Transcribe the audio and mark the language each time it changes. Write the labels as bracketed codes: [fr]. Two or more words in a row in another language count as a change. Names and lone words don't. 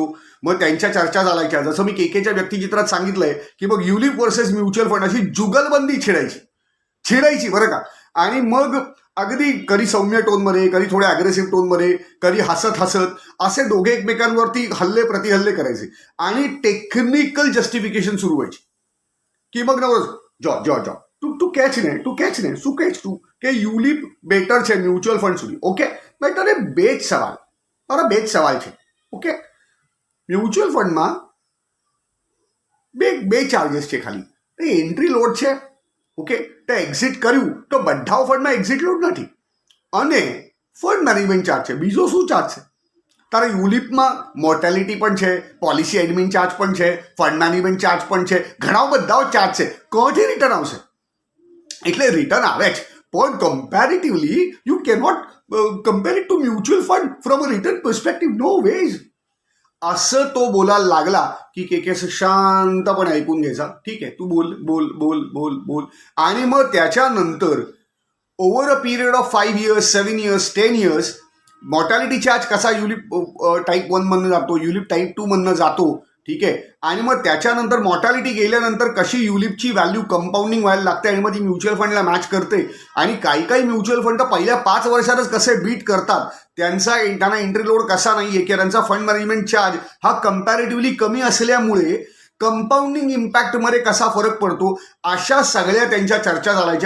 [mr] मग त्यांच्या चर्चा चालायच्या. जसं मी केकेच्या व्यक्तिचित्रात सांगितलंय की मग [en] ULIP versus mutual fund [mr] अशी जुगलबंदी छिडायची बरं का. आणि मग अगदी कधी सौम्य टोनमध्ये, कधी थोड्या अग्रेसिव्ह टोनमध्ये, कधी हसत असे दोघे एकमेकांवरती प्रतिहल्ले करायचे आणि [en] technical justification [mr] सुरू व्हायची की मग नवरोज जॉ [gu] તું કેચ ને શું કેચ તું કે યુલિપ બેટર છે મ્યુચ્યુઅલ ફંડ સુધી. ઓકે ભાઈ તને બે જ સવાલ છે. ઓકે મ્યુચ્યુઅલ ફંડમાં બે ચાર્जेस છે ખાલી. [en] entry load [gu] છે. ઓકે તે એક્ઝિટ કર્યું તો બધા ફંડમાં [en] exit load [gu] નથી અને [en] fund management charge [gu] છે. બીજો શું ચાર્જ છે? તારા યુલિપમાં મોર્ટેલિટી પણ છે, [en] policy admin charge [gu] પણ છે, [en] fund management charge [gu] પણ છે, ઘણા બધા ચાર્જ છે. કોથી રિટર્ન આવશે? એટલે રિટર્ન આવે જ, પણ [en] comparatively you cannot compare it to mutual fund from a return perspective. no ways. [mr] असं तो बोलायला लागला की के शांतपणे ऐकून घ्यायचा. ठीक आहे, तू बोल बोल बोल बोल बोल. आणि मग त्याच्यानंतर [en] over a period of 5 years 7 years 10 years [mr] मॉर्टॅलिटी चार्ज कसा युलिप टाईप 1 मधनं जातो, युलिप टाईप 2 मधनं जातो. ठीक आहे. आणि मग त्याच्यानंतर मॉर्टॅलिटी गेल्यानंतर कशी युलिपची व्हॅल्यू कंपाऊंडिंग व्हायला लागते आणि मग ती म्युच्युअल फंडला मॅच करते. आणि काही [en] mutual fund [mr] तर पहिल्या 5 वर्षातच कसे बीट करतात, त्यांना [en] entry load [mr] कसा नाहीये किंवा त्यांचा [en] fund management charge [mr] हा कम्पॅरेटिव्हली कमी असल्यामुळे कंपाऊंडिंग इम्पॅक्टमध्ये कसा फरक पडतो, अशा सगळ्या त्यांच्या चर्चा चालायच्या.